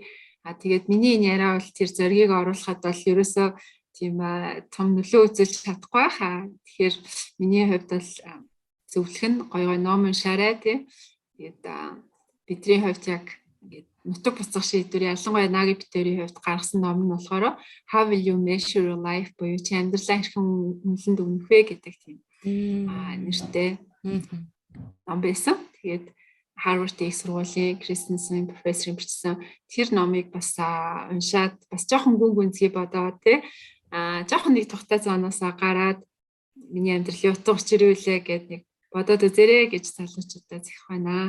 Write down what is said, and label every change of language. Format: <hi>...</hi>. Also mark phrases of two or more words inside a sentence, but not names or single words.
<mn>Тэгээд миний энэ яриа бол тэр зоригийг оруулахад бол ерөөсөө тийм том нөлөө үзүүлж чадахгүй хаа. Тэгэхээр миний хувьд бол зөвлөх нь гоё ном уншаарай тий. Тэгээд бидний хувьд яг ингээд нутаг буцах шийдвэр ялангуяа Наги Питерийн хувьд гаргасан ном нь болохоор</mn> <en>How will you measure your life</en> <mn>буюу чи амьдралаа хэрхэн үнэлэнд өгнөх вэ гэдэг тийм нэртэй ном байсан. Тэгээд Harvard-ийн их сургуулийн Christensen профессор бичсэн тэр номыг бас уншаад бас жоохон гүн гүнзгий бодоод тий жоохон нэг тухтай зооноосоо гараад миний амьдралын утга учир юу лээ гэд нэг бодоод үзээрэй гэж залуучуудаа зэх байна.</mn>